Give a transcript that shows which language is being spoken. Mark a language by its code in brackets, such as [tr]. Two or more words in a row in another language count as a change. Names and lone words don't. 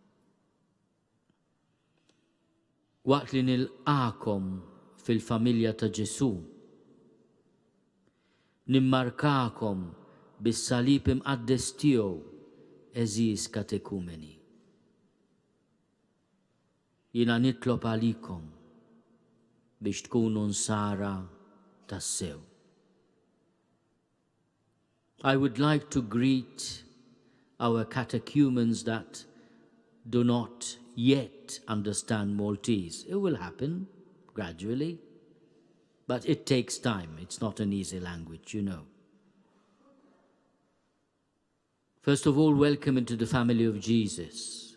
[mt] Waqt li nilqakom fil-familja ta' Ġesu, nimmarkakom bis-salib imqaddes tiegħu eżis katekumeni. Jiena nitlob għalikom biex tkunu nsara tassew. [en] I would like to greet our catechumens that do not yet understand Maltese. It will happen gradually, but it takes time. It's not an easy language, you know. First of all, welcome into the family of Jesus.